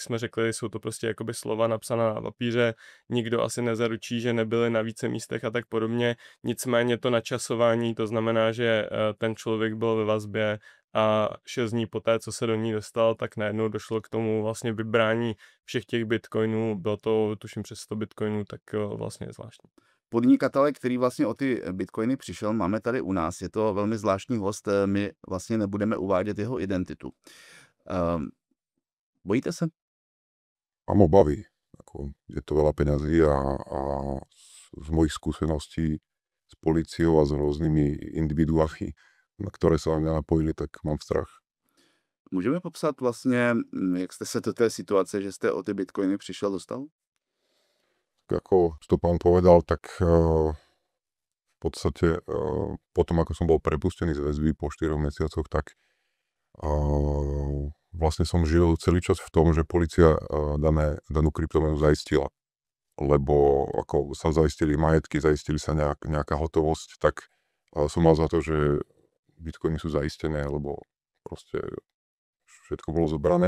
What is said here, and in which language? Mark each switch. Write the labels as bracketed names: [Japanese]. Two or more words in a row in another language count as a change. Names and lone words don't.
[Czech] jsme řekli, jsou to prostě jakoby slova napsaná na papíře, nikdo asi nezaručí, že nebyly na více místech a tak podobně, nicméně to načasování, to znamená, že ten člověk byl ve vazbě a 6 dní poté, co se do ní dostal, tak najednou došlo k tomu vlastně vybrání všech těch bitcoinů, bylo to tuším přes 100 bitcoinů, tak vlastně je zvláštní. Podnikatele, který vlastně o ty bitcoiny přišel, máme tady u nás. Je to velmi zvláštní host, my vlastně nebudeme uvádět jeho identitu. Bojíte se? [Slovak] Mám obavy. Je to veľa peňazí a z mojich skúseností s políciou a s rôznymi individuami, na ktoré sa mňa napojili, tak mám strach. [Czech] Můžeme popsat vlastně, jak jste se do té situace, že jste o ty bitcoiny přišel, dostal? [Slovak] Ako to pán povedal, tak v podstate potom, ako som bol prepustený z väzby po 4 mesiacoch, tak vlastne som žil celý čas v tom, že polícia danú kryptomenu zaistila. Lebo ako sa zaistili majetky, zaistili sa nejaká hotovosť, tak som mal za to, že bitcoiny sú zaistené, lebo proste všetko bolo zobrané.